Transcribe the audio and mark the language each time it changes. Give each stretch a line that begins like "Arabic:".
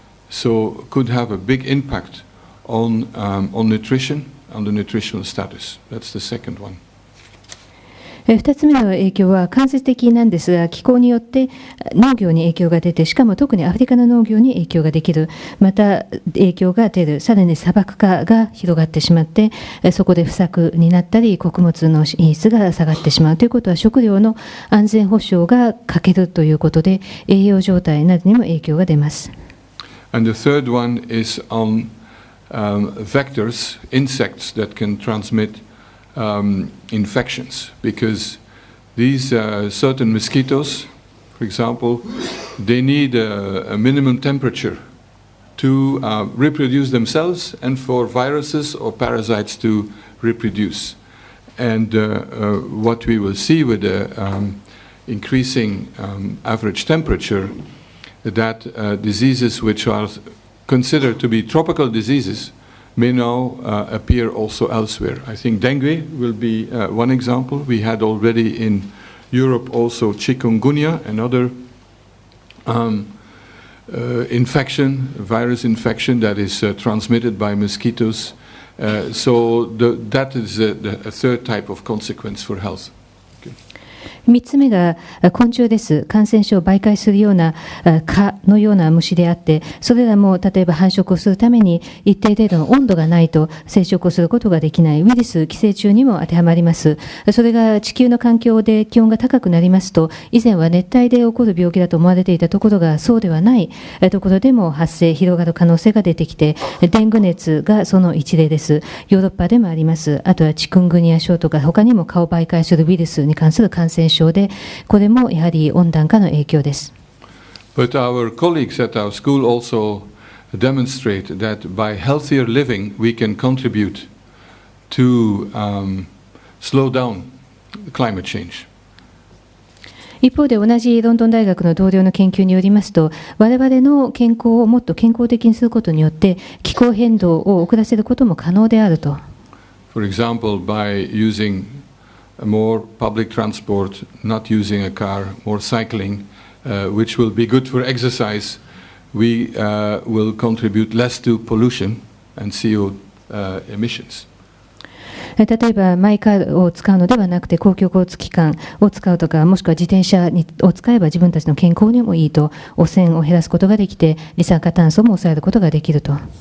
English: So could have a big impact on nutrition, on the nutritional status. That's the second one.
Japanese: 2つ目の影響は間接的なんですが、気候によって農業に影響が出て、しかも特にアフリカの農業に影響ができる、また影響が出る、さらに砂漠化が広がってしまって、そこで不作になったり、穀物の品質が下がってしまうということは、食料の安全保障が欠けるということで、栄養状態などにも影響が出ます。
English: And the third one is on vectors, insects that can transmit infections, because these certain mosquitoes, for example, they need a minimum temperature to reproduce themselves and for viruses or parasites to reproduce. And what we will see with the increasing average temperature, that diseases which are considered to be tropical diseases may now appear also elsewhere. I think dengue will be one example. We had already in Europe also chikungunya, another infection, virus infection that is transmitted by mosquitoes. So that is a third type of consequence for health.
Japanese: 3つ目が昆虫です。感染症を媒介するような蚊のような虫であって、それらも例えば繁殖をするために一定程度の温度がないと生殖をすることができない。ウイルス寄生虫にも当てはまります。それが地球の環境で気温が高くなりますと、以前は熱帯で起こる病気だと思われていたところがそうではないところでも発生、広がる可能性が出てきて、デング熱がその一例です。ヨーロッパでもあります。あとはチクングニア症とか他にも蚊を媒介するウイルスに関する感染症で、これもやはり温暖化の影響です。
English: But our colleagues at our school also demonstrate that by healthier living we can contribute to slow down climate change.
Japanese: 一方で同じロンドン大学の同僚の研究によりますと、我々の健康をもっと健康的にすることによって気候変動を遅らせることも可能であると。
English: For example, by using more public transport, not using a car, more cycling, which will be good for exercise, we will contribute less to pollution and CO emissions.
Japanese: 例えばマイカーを使うのではなくて公共交通機関を使うとか、もしくは自転車を使えば自分たちの健康にもいいと、汚染を減らすことができて二酸化炭素も抑えることができると。